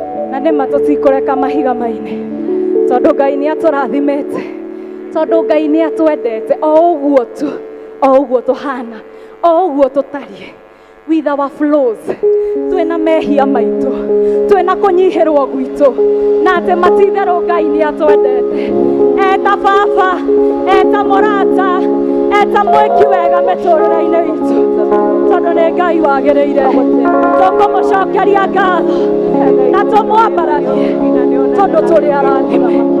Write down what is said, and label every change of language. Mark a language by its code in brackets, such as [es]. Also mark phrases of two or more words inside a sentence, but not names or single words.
[ki] Na nĩ ma tũtikũreka mahiga maine, tondũ Ngai nĩ atũrathimĩte, tondũ Ngai nĩ atwendete, o ũguo tu, o ũguo tũhana, o ũguo tũtariĩ, [en] with our flaws, [ki] twĩna mehia maitũ, twĩna kũnyihĩrwo gwitũ, na atĩ ma ti itherũ Ngai nĩ atwendete. Eta baba, eta mũrata, eta mwĩki wega mĩtũrĩre-inĩ itũ, tondũ nĩ Ngai wagĩrĩire. Tũkũmũcokeria ngatho, na tũmwambararie, tondũ tũrĩ arathime.